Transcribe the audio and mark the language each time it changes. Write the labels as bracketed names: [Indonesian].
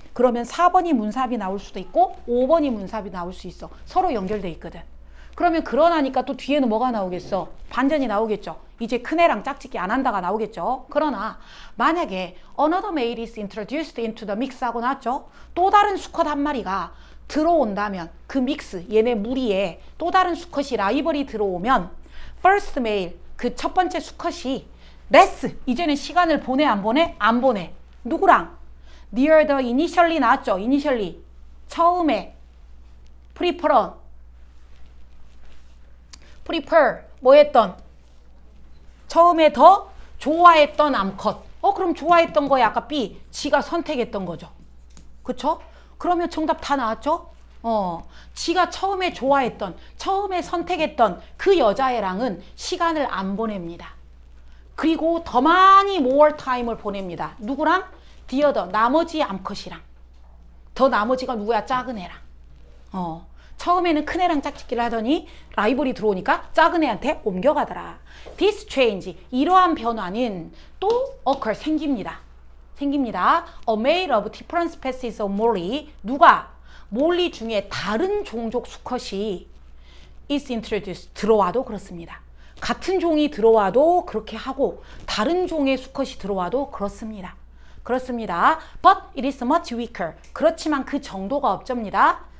[Korean] 그러면 4번이 문삽이 나올 수도 있고 5번이 문삽이 나올 수 있어. 서로 연결돼 있거든. 그러면 그러나니까 또 뒤에는 뭐가 나오겠어? 반전이 나오겠죠. 이제 큰애랑 짝짓기 안 한다가 나오겠죠. 그러나 만약에 [English] another male is introduced into the mix [Korean] 하고 나왔죠. 또 다른 수컷 한 마리가 들어온다면 그 믹스 얘네 무리에 또 다른 수컷이 라이벌이 들어오면 [English] first male [Korean] 그 첫 번째 수컷이 less 이제는 시간을 보내 안 보내? 안 보내. 누구랑? [English] near the initially [Korean] 나왔죠. initially 처음에 prefer 뭐 했던? 처음에 더 좋아했던 암컷. 그럼 좋아했던 거야 아까 B 지가 선택했던 거죠. 그쵸? 그러면 정답 다 나왔죠? 지가 처음에 좋아했던, 처음에 선택했던 그 여자애랑은 시간을 안 보냅니다. 그리고 더 많이 [English] more time [Korean] 을 보냅니다. 누구랑? [English] the other, [Korean] 나머지 암컷이랑. 더 나머지가 누구야? 작은 애랑. 처음에는 큰 애랑 짝짓기를 하더니 라이벌이 들어오니까 작은 애한테 옮겨가더라. [English] This change, [Korean] 이러한 변화는 또 occur, 생깁니다. [English] A male of different species of molly, [Korean] 누가? 몰리 중에 다른 종족 수컷이 is introduced, 들어와도 그렇습니다. 같은 종이 들어와도 그렇게 하고 다른 종의 수컷이 들어와도 그렇습니다. [English] But it is much weaker. [Korean] 그렇지만 그 정도가 없접니다.